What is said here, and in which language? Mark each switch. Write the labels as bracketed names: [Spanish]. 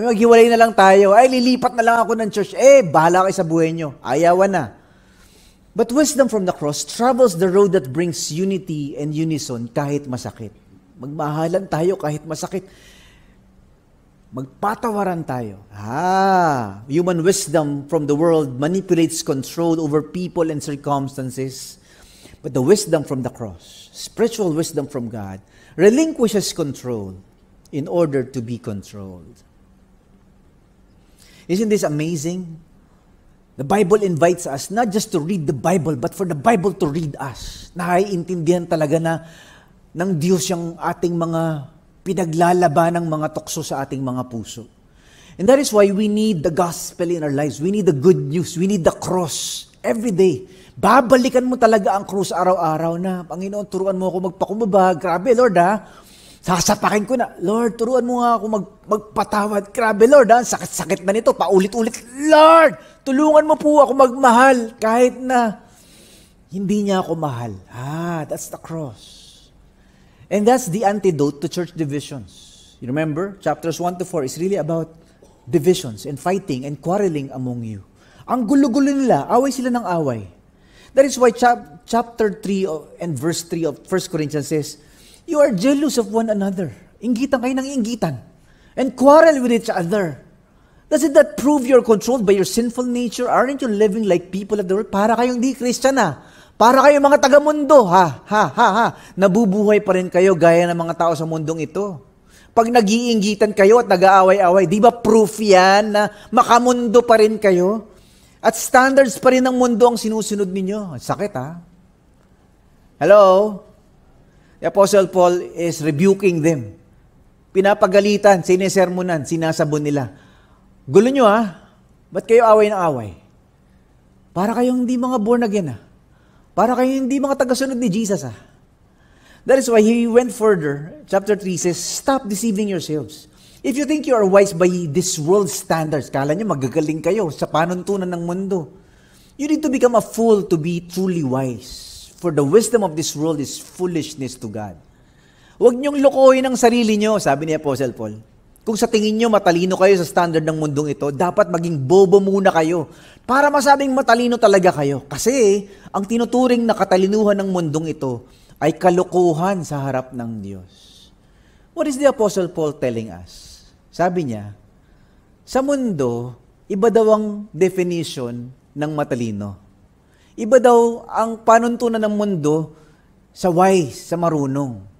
[Filipino] Maghiwalay na lang tayo. Ay, lilipat na lang ako ng church. Bahala kayo sa buhay nyo. Ayawan na. [English] But wisdom from the cross travels the road that brings unity and unison [Filipino] kahit masakit. Magmahalan tayo kahit masakit. Magpatawaran tayo. [English] Human wisdom from the world manipulates control over people and circumstances. But the wisdom from the cross, spiritual wisdom from God, relinquishes control in order to be controlled. Isn't this amazing? The Bible invites us not just to read the Bible, but for the Bible to read us. [Filipino] Naiintindihan talaga na ng Diyos yung ating mga pinaglalaban ng mga tukso sa ating mga puso. [English] And that is why we need the gospel in our lives. We need the good news. We need the cross every day. [Filipino] Babalikan mo talaga ang krus araw-araw na, Panginoon, turuan mo ako magpakumbaba. Grabe, Lord, sasapakin ko na. Lord, turuan mo nga ako magpatawad. Grabe, Lord, sakit-sakit na nito. Paulit-ulit. Lord, tulungan mo po ako magmahal kahit na hindi niya ako mahal. [English] That's the cross. And that's the antidote to church divisions. You remember, chapters 1-4 is really about divisions and fighting and quarreling among you. [Filipino] Ang gulo-gulo nila, away sila ng away. [English] That is why chapter 3 and verse 3 of 1 Corinthians says, you are jealous of one another. [Filipino] Inggitan kayo ng inggitan. [English] And quarrel with each other. Doesn't that prove you're controlled by your sinful nature? Aren't you living like people of the world? [Filipino] Para kayong di Christian Para kayong mga taga-mundo, nabubuhay pa rin kayo gaya ng mga tao sa mundong ito. Pag nag-iinggitan kayo at nag-aaway-away, di ba proof yan na makamundo pa rin kayo? At standards pa rin ng mundo ang sinusunod ninyo. Sakit, Hello? [English] The Apostle Paul is rebuking them. [Filipino] Pinapagalitan, sinisermonan, sinasabon nila. Gulo nyo, Ba't kayo away ng away? Para kayong hindi mga born again, Para kayong hindi mga tagasunod ni Jesus, [English] That is why he went further. Chapter 3 says, stop deceiving yourselves. If you think you are wise by this world's standards, [Filipino] kala nyo magagaling kayo sa panuntunan ng mundo. [English] You need to become a fool to be truly wise. For the wisdom of this world is foolishness to God. [Filipino] Huwag niyong lokohin ang sarili nyo, sabi ni Apostle Paul. Kung sa tingin nyo matalino kayo sa standard ng mundong ito, dapat maging bobo muna kayo para masabing matalino talaga kayo. Kasi ang tinuturing na katalinuhan ng mundong ito ay kalokohan sa harap ng Diyos. [English] What is the Apostle Paul telling us? [Filipino] Sabi niya, sa mundo, iba daw ang definition ng matalino. Iba daw ang panuntunan ng mundo sa wise, sa marunong.